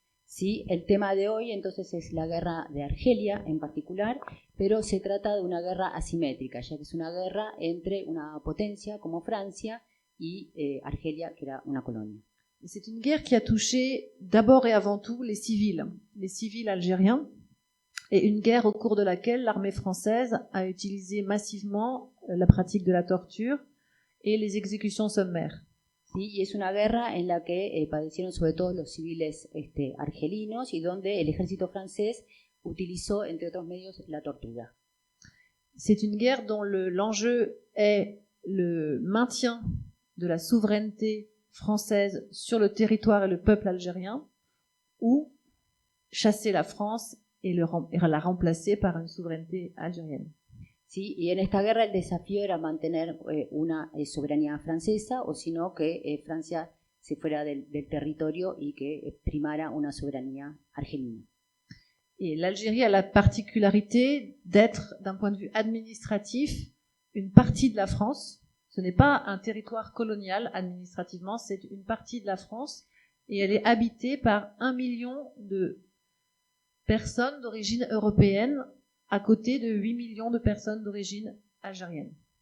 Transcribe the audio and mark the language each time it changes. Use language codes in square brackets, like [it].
[es] Sí, el tema de hoy entonces es la guerra de Argelia en particular, pero se trata de una guerra asimétrica, ya que es una guerra entre una potencia como Francia y Argelia, que era una colonia. [fr] C'est une guerre qui a touché d'abord et avant tout les civils algériens, et une guerre au cours de laquelle l'armée française a utilisé massivement la pratique de la torture et les exécutions sommaires. [es] Sí, y es una guerra en la que padecieron sobre todo los civiles argelinos y donde el ejército francés utilizó, entre otros medios, la tortura. [fr] C'est une guerre dont l'enjeu est le maintien de la souveraineté française sur le territoire et le peuple algérien, ou chasser la France et la remplacer par une souveraineté algérienne. [es] Sí, y en esta guerra el desafío era mantener una soberanía francesa, o sino que Francia se fuera del territorio y que primara una soberanía argelina. [fr] Et l'Algérie a la particularité d'être, d'un point de vue administratif, une partie de la France. Ce n'est pas un territoire colonial administrativement, c'est une partie de la France, et elle est habitée par 1 million de personnes d'origine européenne, à côté de 8 millions de personnes d'origine algérienne.